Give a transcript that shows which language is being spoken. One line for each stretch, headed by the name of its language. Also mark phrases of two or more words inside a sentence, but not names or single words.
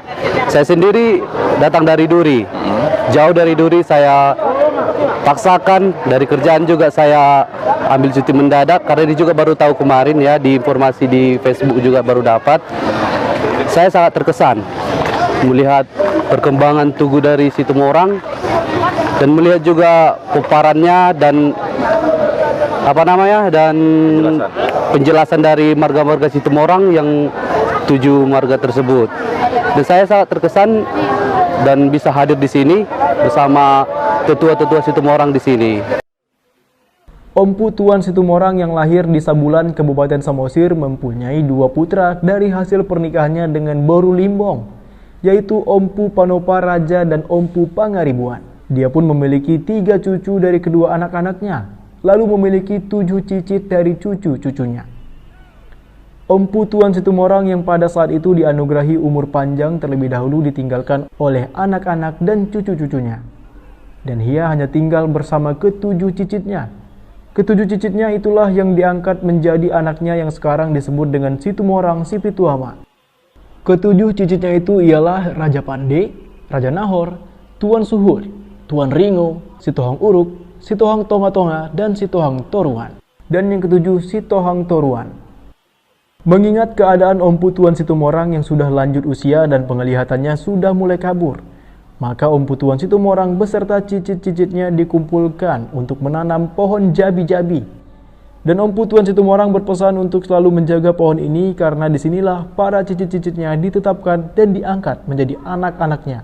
Indonesian: Saya sendiri datang dari Duri, jauh dari Duri saya paksakan, dari kerjaan juga saya ambil cuti mendadak, karena ini juga baru tahu kemarin ya, di informasi di Facebook juga baru dapat. Saya sangat terkesan melihat perkembangan Tugu dari Situmorang dan melihat juga peparannya dan penjelasan dari marga-marga Situmorang yang 7 marga tersebut. Dan saya sangat terkesan dan bisa hadir di sini bersama tetua-tetua Situmorang di sini. Ompu Tuan Situmorang yang lahir di Sabulan, Kabupaten Samosir mempunyai 2 putra dari hasil pernikahannya dengan Boru Limbong, yaitu Ompu Panopa Raja dan Ompu Pangaribuan. Dia pun memiliki 3 cucu dari kedua anak-anaknya, lalu memiliki 7 cicit dari cucu-cucunya. Ompu Tuan Situmorang yang pada saat itu dianugerahi umur panjang terlebih dahulu ditinggalkan oleh anak-anak dan cucu-cucunya. Dan ia hanya tinggal bersama ke-7 cicitnya. Ke-7 cicitnya itulah yang diangkat menjadi anaknya yang sekarang disebut dengan Situmorang Sipituama. Ke-7 cicitnya itu ialah Raja Pande, Raja Nahor, Tuan Suhur, Tuan Ringo, Sitohang Uruk, Sitohang Tonga-Tonga, dan Sitohang Toruan. Dan yang ke-7 Sitohang Toruan. Mengingat keadaan Ompu Tuan Situmorang yang sudah lanjut usia dan penglihatannya sudah mulai kabur, maka Ompu Tuan Situmorang beserta cicit-cicitnya dikumpulkan untuk menanam pohon jabi-jabi. Dan Ompu Tuan Situmorang berpesan untuk selalu menjaga pohon ini karena disinilah para cicit-cicitnya ditetapkan dan diangkat menjadi anak-anaknya.